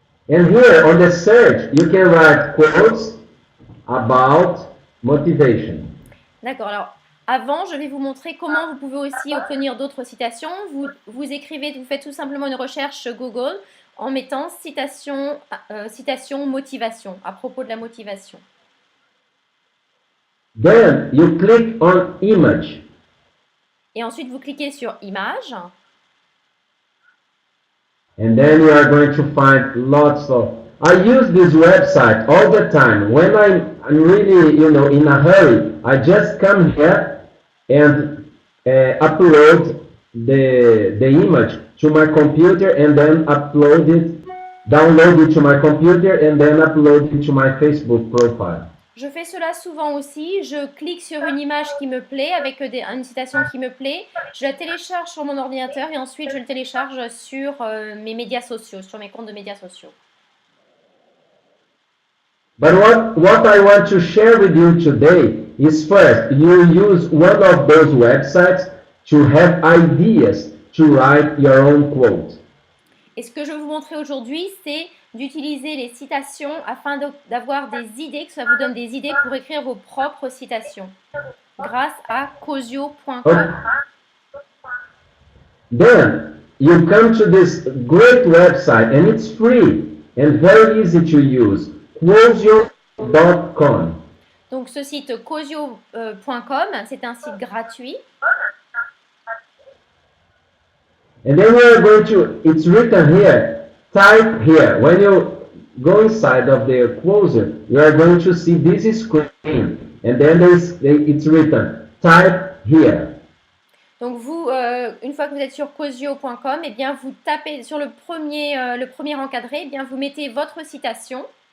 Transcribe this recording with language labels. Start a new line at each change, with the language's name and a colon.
English: And here on the search, you can write quotes about motivation.
French: D'accord, alors avant, je vais vous montrer comment vous pouvez aussi obtenir d'autres citations. Vous écrivez, vous faites tout simplement une recherche sur Google en mettant citation motivation, à propos de la motivation.
English: Then you click on image.
French: Et ensuite, vous cliquez sur image.
English: And then you are going to find lots of... I use this website all the time. When I'm really, in a hurry, I just come here and upload the image to my computer and then download it to my computer and then upload it to my Facebook profile.
French: Je fais cela souvent aussi. Je clique sur une image qui me plaît avec une citation qui me plaît. Je la télécharge sur mon ordinateur et ensuite je le télécharge sur mes médias sociaux, sur mes comptes de médias sociaux.
English: But what I want to share with you today is first, you use one of those websites to have ideas to write your own quote.
French: Et ce que je vais vous montrer aujourd'hui, c'est d'utiliser les citations afin d'avoir des idées, que ça vous donne des idées pour écrire vos propres citations grâce à Cosio.com.
English: Okay. Then you come to this great website and it's free and very easy to use. Cosio.com.
French: Donc ce site Cosio.com, c'est un site gratuit.
English: And then we are going to, it's written here, type here. When you go inside of the Quozio, you are going to see this screen, and then it's written, type here.
French: Donc vous, une fois que vous êtes sur Quozio.com, eh bien vous tapez sur le premier encadré, eh bien vous mettez votre citation.